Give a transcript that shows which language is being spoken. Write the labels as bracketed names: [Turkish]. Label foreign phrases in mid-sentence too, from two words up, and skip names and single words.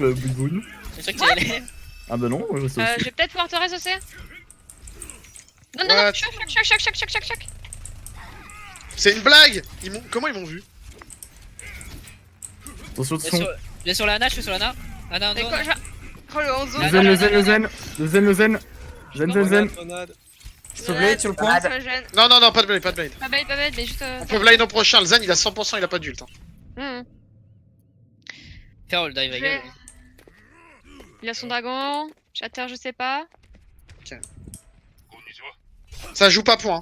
[French] C'est sûr que tu allais. Ah bah non, je sais aussi. Je vais peut-être pouvoir te ressocer. Non, non, Ouais. non, choc. C'est une blague. Comment ils m'ont vu? Attention, Je attention. vais sur la Ana, je suis sur la Ana. Ana, Mais Anzo, quoi, Ana. Oh le Hanzo. Le zen, le zen, le zen. Le zen, le zen. Zen, zen, zen. Sur Blade, sur le point. Ça me gêne. Non, non, non, pas de blade, pas de blade. Pas bête, mais juste. On peut blade au prochain. Le Zen, il a 100%, il a pas d'ult. Hein. Faire le dive Je égal. vais- Il a son dragon. Shatter, je sais pas. Ça joue pas point.